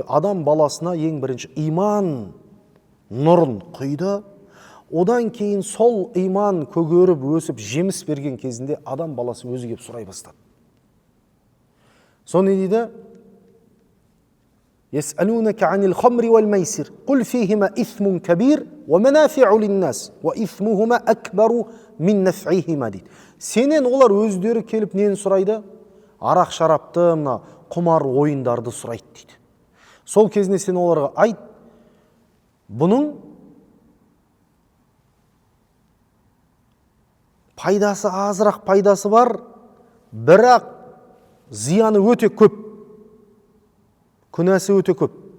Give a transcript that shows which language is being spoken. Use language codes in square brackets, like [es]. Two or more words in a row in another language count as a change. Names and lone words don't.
[kk] Адам баласына ең бірінші иман нұрын құйды. Одан кейін сол иман көгеріп, өсіп, жеміс берген кезінде адам баласы өзі кеп сұрай бастады. Соны дейді? [ar] يسألونك عن الخمر والميسر. قل فيهما إثم كبير ومنافع للناس وإثمهما أكبر من نفعهما дейді. [kk] Сенен олар өздері келіп нені сұрайды? Арақ шарапты, құмар ойындарды сұрайды дейді. Сол кезінде сен оларға айт, бұның пайдасы азырақ пайдасы бар, бірақ зияны өте көп, күнәсі өте көп.